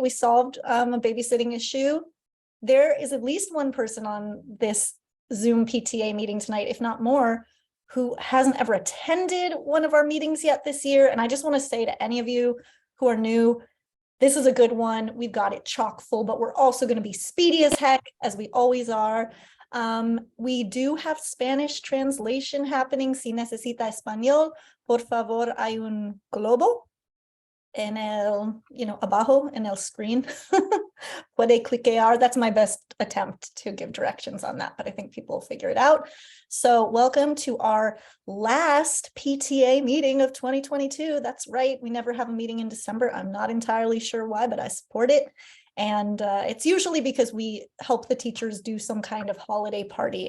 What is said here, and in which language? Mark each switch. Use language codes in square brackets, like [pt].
[en] We solved a babysitting issue. There is at least one person on this Zoom PTA meeting tonight, if not more, who hasn't ever attended one of our meetings yet this year. And I just want to say to any of you who are new, this is a good one. We've got it chock full, but we're also going to be speedy as heck, as we always are. We do have Spanish translation happening. [es] Si necesita español, por favor, hay un globo en el, abajo en el screen. Puede cliquear. [en] That's my best attempt to give directions on that, but I think people will figure it out. So welcome to our last PTA meeting of 2022. That's right. We never have a meeting in December. I'm not entirely sure why, but I support it. And it's usually because we help the teachers do some kind of holiday party.